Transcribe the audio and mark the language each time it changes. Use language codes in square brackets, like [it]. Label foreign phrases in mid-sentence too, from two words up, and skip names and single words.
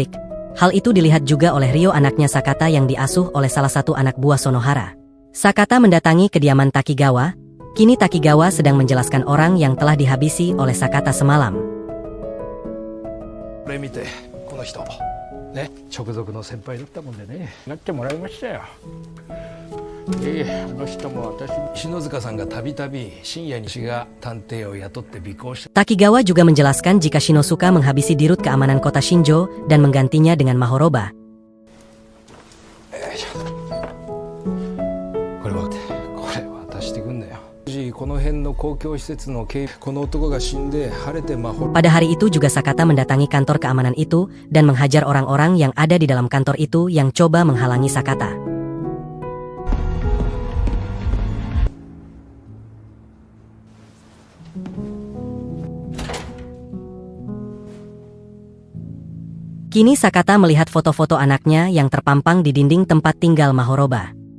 [id] Hal itu dilihat juga oleh Ryo, anaknya Sakata yang diasuh oleh salah satu anak buah Sonohara. Sakata mendatangi kediaman Takigawa. Kini Takigawa sedang menjelaskan orang yang telah dihabisi oleh Sakata semalam. [ja] ね、直属の先輩だったもんでね、なってもらいましたよ。あの人も私、篠塚さんがたびたび深夜に私が探偵を雇って尾行した。 [id] Takigawa juga menjelaskan jika Shinosuka menghabisi dirut keamanan kota Shinjo dan menggantinya dengan Mahoroba. [ja] これ渡してくんだよ。この辺の公共施設の警備、この男が死んで晴れて Mahoroba. [id] Pada hari itu juga Sakata mendatangi kantor keamanan itu dan menghajar orang-orang yang ada di dalam kantor itu yang coba menghalangi Sakata. Kini Sakata melihat foto-foto anaknya yang terpampang di dinding tempat tinggal Mahoroba.